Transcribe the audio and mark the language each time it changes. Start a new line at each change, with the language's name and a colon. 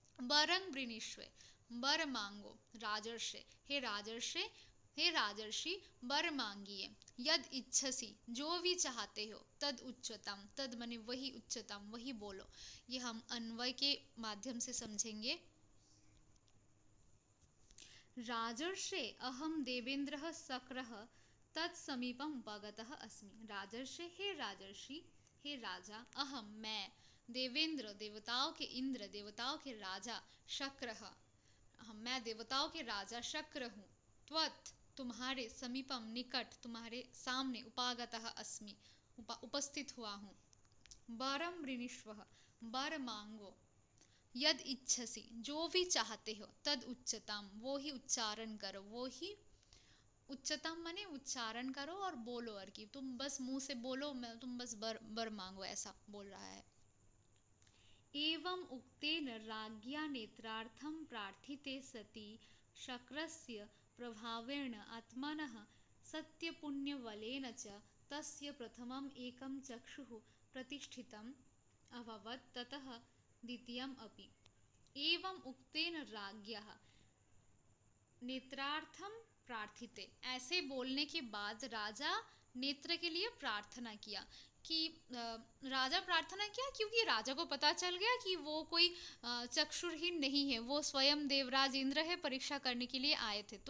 Hindi: वरं वृणीष्व, वर मांगो, राजर्षे, हे राजर्षे, हे राजर्षि वर मांगिए। यद इच्छसि, जो भी चाहते हो, तद उच्चतम, तद माने वही उच्चतम, वही बोलो। ये हम अन्वय के माध्यम से समझेंगे।
Sanskrit: राजर्षे अहम देवेंद्रः शक्रः तत्समीपम उपगतः अस्मि।
Hindi: राजर्षे, हे राजर्षि, हे राजा, अहम मैं, देवेंद्र देवताओं के इंद्र, देवताओं के राजा, शक्रः मैं देवताओं के राजा शक्र हूँ। त्वत् तुम्हारे, समीपम निकट, तुम्हारे सामने, उपागतः अस्मि उपस्थित हुआ हूँ। वरम वृणीष्व, वर मांगो। यद इच्छसि, जो भी चाहते हो, तद उच्चतम, वो ही उच्चारण करो, वो ही उच्चतम माने उच्चारण करो और बोलो, और कि तुम बस मुंह से बोलो, मैं तुम बस वर मांगो, ऐसा बोल रहा है।
Sanskrit: एवं उक्तेन राज्ञा नेत्रार्थं प्रार्थिते सति शक्रस्य प्रभावेण आत्मनः सत्यपुण्यबलेन च तस्य प्रथमम् एकं चक्षुः प्रतिष्ठितम् अभवत्, ततः द्वितीयम् अपि।
Hindi: एवं उक्तेन राज्ञः नेत्रार्थम प्रार्थिते, ऐसे बोलने के बाद राजा नेत्र के लिए प्रार्थना किया। कि राजा प्रार्थना किया क्योंकि राजा को पता चल गया कि वो कोई चक्षुरहीन नहीं है, वो स्वयं देवराज इंद्र है, परीक्षा करने के लिए आए थे।